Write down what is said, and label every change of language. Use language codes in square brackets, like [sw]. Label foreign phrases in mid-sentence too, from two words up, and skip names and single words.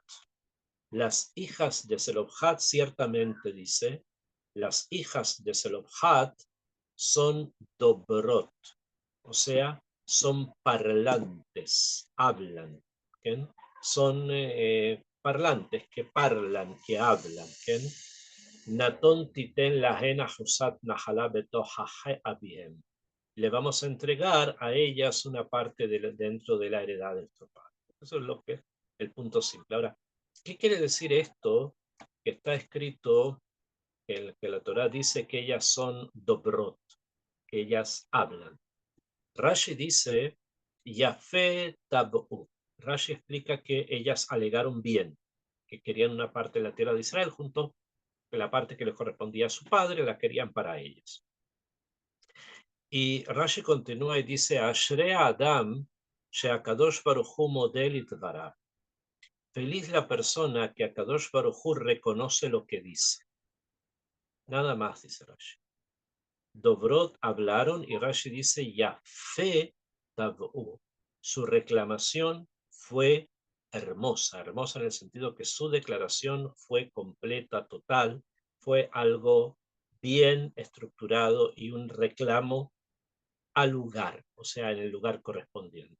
[es] Las hijas de Zelofhad ciertamente dice, las hijas de Zelofhad son dobrot, o sea, son parlantes, hablan, ¿okay? Son parlantes que parlan, que hablan. [he] ¿Okay? נתון תתן להן אחוזת נחלה בתוך אביהם. [es] Le vamos a entregar a ellas una parte dentro de la heredad de nuestro padre. Eso es lo que el punto simple. Ahora, ¿qué quiere decir esto que está escrito, que la Torá dice que ellas son dobrot, que ellas hablan? Rashi dice, [he] יפה טענו. [es] Rashi explica que ellas alegaron bien, que querían una parte de la tierra de Israel, junto con la parte que les correspondía a su padre, la querían para ellas. Y Rashi continúa y dice, [he] אשרי אדם שהקדוש ברוך הוא מודה לדבריה. [es] Feliz la persona que [he] הקדוש ברוך הוא [es] reconoce lo que dice. Nada más, dice Rashi. Dobrot hablaron y Rashi dice, [he] יפה טענו. [es] Su reclamación fue hermosa, hermosa en el sentido que su declaración fue completa, total, fue algo bien estructurado y un reclamo al lugar, o sea, en el lugar correspondiente.